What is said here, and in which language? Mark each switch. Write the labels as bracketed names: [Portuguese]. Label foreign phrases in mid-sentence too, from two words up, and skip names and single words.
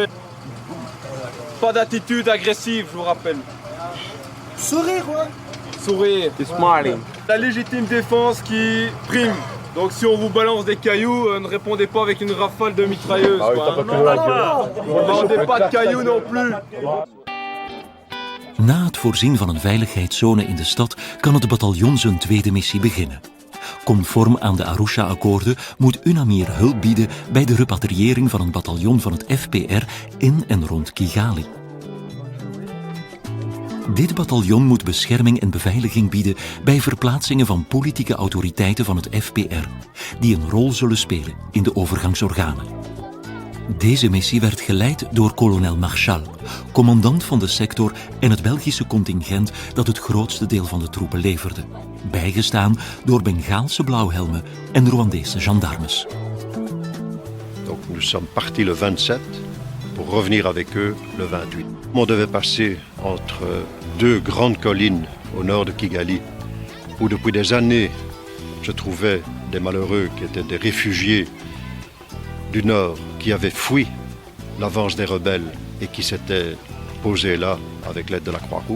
[French] Pas d'attitude agressive, je vous rappelle. Sourire, ouais. Sourire. Smiling. La légitime défense qui prime. Donc si on vous balance des cailloux, ne répondez pas avec une rafale de mitrailleuse. Ah oui, t'as pas ne vendez pas de cailloux non plus. [Dutch] Na het voorzien van een veiligheidszone in de stad kan het bataljon zijn tweede missie beginnen. Conform aan de Arusha-akkoorden moet UNAMIR hulp bieden bij de repatriëring van een bataljon van het FPR in en rond Kigali. Dit bataljon moet bescherming en beveiliging bieden bij verplaatsingen van politieke autoriteiten van het FPR, die een rol zullen spelen in de overgangsorganen. Deze missie werd geleid door kolonel Marchal, commandant van de sector en het Belgische contingent dat het grootste deel van de troepen leverde, bijgestaan door Bengaalse blauwhelmen en Rwandese gendarmes. [French] Donc nous sommes partis le 27 pour revenir avec eux le 28. On devait passer entre 2 grandes collines au nord de Kigali, où depuis des années je trouvais des malheureux qui étaient des réfugiés du nord qui avaient fui l'avance des rebelles et qui s'étaient posés là avec l'aide de la Croix-Rouge.